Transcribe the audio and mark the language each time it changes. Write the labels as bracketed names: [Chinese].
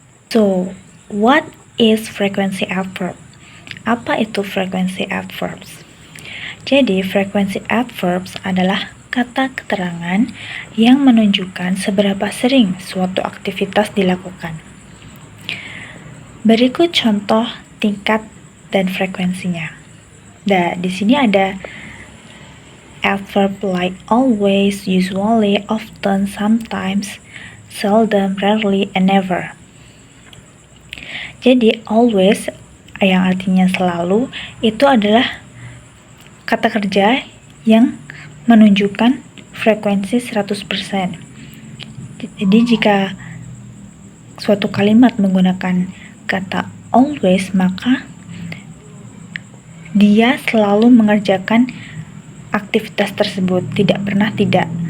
[English] So, what is frequency adverb? [Indonesian] Apa itu frequency adverbs? Jadi, frequency adverbs adalah kata keterangan yang menunjukkan seberapa sering suatu aktivitas dilakukan. Berikut contoh tingkat dan frekuensinya. Nah, di sini ada [English] adverb like always, usually, often, sometimes, seldom, rarely, and never. [Indonesian] Jadi, always yang artinya selalu itu adalah kata kerja yang menunjukkan frekuensi 100%. Jadi jika suatu kalimat menggunakan kata always, maka dia selalu mengerjakan aktivitas tersebut, tidak pernah tidak.